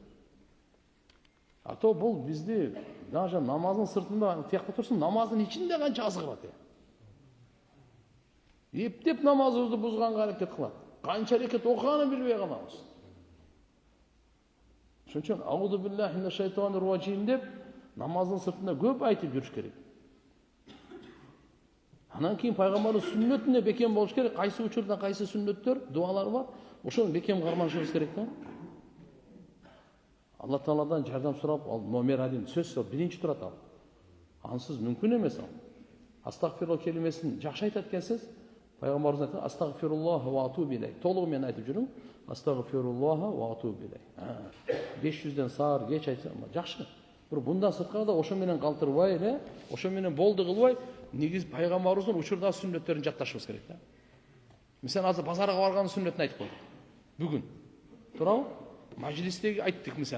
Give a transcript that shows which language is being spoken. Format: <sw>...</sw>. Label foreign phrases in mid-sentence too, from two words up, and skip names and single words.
<ky>А то бул бизди даже намаздын сыртында тиякта турсун, намаздын ичинде канча азгырат. Эптеп намазыбызды бузганга аракет кылат. Канча аракет окуганын билбей калабыз. Ошон үчүн</ky> <ar>أعوذ بالله من الشيطان الرجيم</ar> <ky>деп намаздын сыртында көп айтып жүрүш керек. Анан кийин пайгамбардын сүннөтүнө бекем болуш керек. Кайсы учурда кайсы сүннөттөр, дуалар бар, ошону бекем карманышыбыз керек да. Алла Тааладан жардам сурап, ал номер 1 сөз биринчи турат ал. Ансыз мүмкүн эмес ал. Астагфирулла келимесин жакшы айтат экенсиз. Пайгамбарыбыз айтты,</ky> <ar>أستغفر الله وأتوب إليه.</ar> <ky>Толугу менен айтып жүрүң.</ky> <ar>أستغفر الله وأتوب إليه.</ar> <ky>500ден саар кеч айтсам жакшы. Бирок bundan сырткары да ошо менен калтырбай эле, ошо менен болду кылбай, негиз пайгамбарыбыздын учурдагы сүннөттөрүн жатташыбыз керек да. Мисалы азыр базарга барган сүннөтүн айтып койдук. Бүгүн. Туурабы? Majlisdеги айттык мисалы.</ky>